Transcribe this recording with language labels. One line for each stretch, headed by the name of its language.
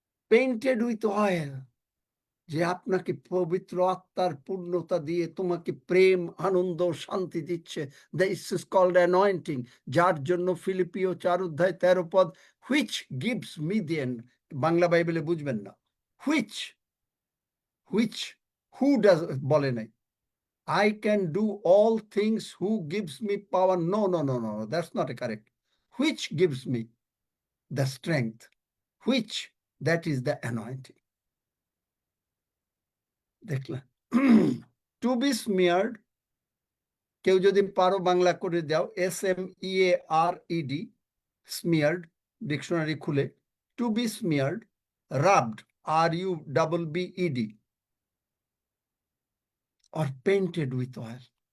English: painted with oil,
Bangla: যে আপনাকে পবিত্র আত্মার পূর্ণতা দিয়ে তোমাকে প্রেম, আনন্দ, শান্তি দিচ্ছে।
English: This is called anointing.
Bangla: যার জন্য ফিলিপিও 4 অধ্যায় 13 পদ,
English: which gives me the end,
Bangla: Bangla বাইবেলে বুঝবেন না।
English: which, which, who does
Bangla: বলে নাই।
English: I can do all things who gives me power. No, no, no, no, that's not a correct. Which gives me the strength, which, that is the anointing.
Bangla: দেখলেন?
English: to be smeared,
Bangla: কেউ যদি পারো বাংলা করে দাও,
English: SMEARED, smeared,
Bangla: dictionary খুলে,
English: To be smeared, rubbed, RUBBED, or painted with oil.